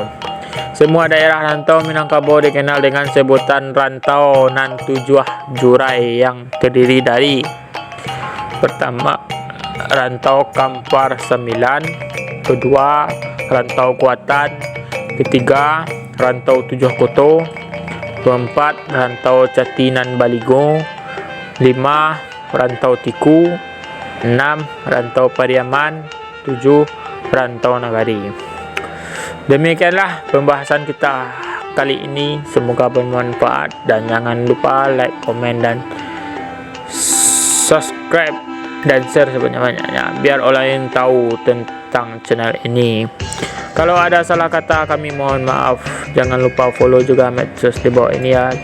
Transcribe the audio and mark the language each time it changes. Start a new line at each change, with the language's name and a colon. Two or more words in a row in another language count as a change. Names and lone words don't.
Indonesian: Semua daerah rantau Minangkabau dikenal dengan sebutan rantau nan tujuh jurai yang terdiri dari: pertama, rantau Kampar Sembilan; kedua, rantau Kuatan; ketiga, rantau Tujuh Koto; keempat, rantau Catinan Baligo; lima, rantau Tiku; enam, rantau Pariaman; tujuh, rantau Nagari. Demikianlah pembahasan kita kali ini. Semoga bermanfaat dan jangan lupa like, komen, dan subscribe dan share sebanyak-banyaknya biar orang lain tahu tentang channel ini. Kalau ada salah kata kami mohon maaf. Jangan lupa follow juga medsos di bawah ini ya.